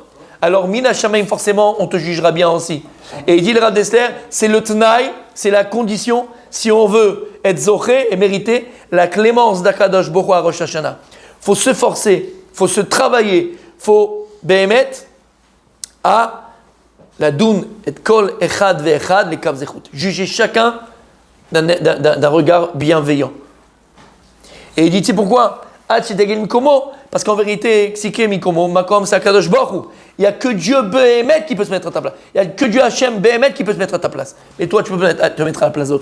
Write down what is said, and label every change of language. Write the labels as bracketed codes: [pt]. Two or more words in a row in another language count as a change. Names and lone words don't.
[fr] Alors, [he] מן השמים, [fr] forcément, on te jugera bien aussi. Et il dit le Rav Dessler, c'est le Tnaï, c'est la condition, si on veut être zoché et mériter la clémence d' [he] הקדוש ברוך הוא [fr] à Rosh Hashanah. Il faut se forcer, il faut se travailler, il faut béhémet à La doun et [he] כל אחד ואחד [fr] les [he] כף זכות. [fr] Juger chacun d'un regard bienveillant. Et il dit, tu sais pourquoi? Parce qu'en vérité, il n'y a que Dieu Behemet qui peut se mettre à ta place. Il n'y a que Dieu Hachem Behemet qui peut se mettre à ta place. Et toi, tu peux te mettre à la place d'autres.